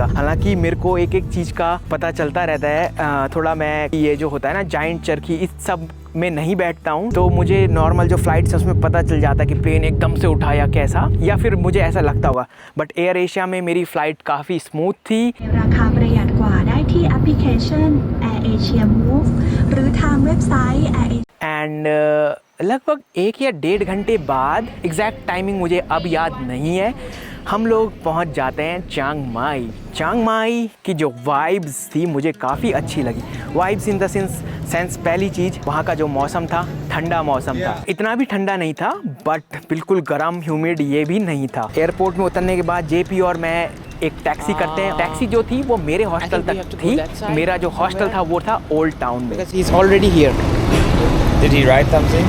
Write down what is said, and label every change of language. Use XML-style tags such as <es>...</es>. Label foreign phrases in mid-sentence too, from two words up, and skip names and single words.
<hi>हालांकि मेरे को एक एक चीज़ का पता चलता रहता है, थोड़ा मैं ये जो होता है ना जाइंट चरखी, इस सब में नहीं बैठता हूँ, तो मुझे नॉर्मल जो फ्लाइट्स है उसमें पता चल जाता है कि प्लेन एकदम से उठा या कैसा, या फिर मुझे ऐसा लगता होगा। बट एयर एशिया में मेरी फ़्लाइट काफ़ी स्मूथ थी।</hi> <th>ราคาประหยัดกว่าได้ที่แอปพลิเคชัน Air Asia Move หรือทางเว็บไซต์ Air Asia</th> <hi>एंड लगभग 1 या 1.5 घंटे बाद,</hi> <en>exact timing</en> <hi>मुझे अब याद नहीं है, हम लोग पहुंच जाते हैं चांग माई। चांग माई की जो वाइब्स थी मुझे काफ़ी अच्छी लगी।</hi> <en>vibes in the sense</en> <hi>पहली चीज़ वहाँ का जो मौसम था, ठंडा मौसम था, इतना भी ठंडा नहीं था बट बिल्कुल गर्म ह्यूमिड ये भी नहीं था। एयरपोर्ट में उतरने के बाद जेपी और मैं एक टैक्सी करते हैं। टैक्सी जो थी वो मेरे हॉस्टल तक थी। मेरा जो हॉस्टल था वो था ओल्ड टाउन में।</hi> <en>Because he's already here. Did he write something?</en>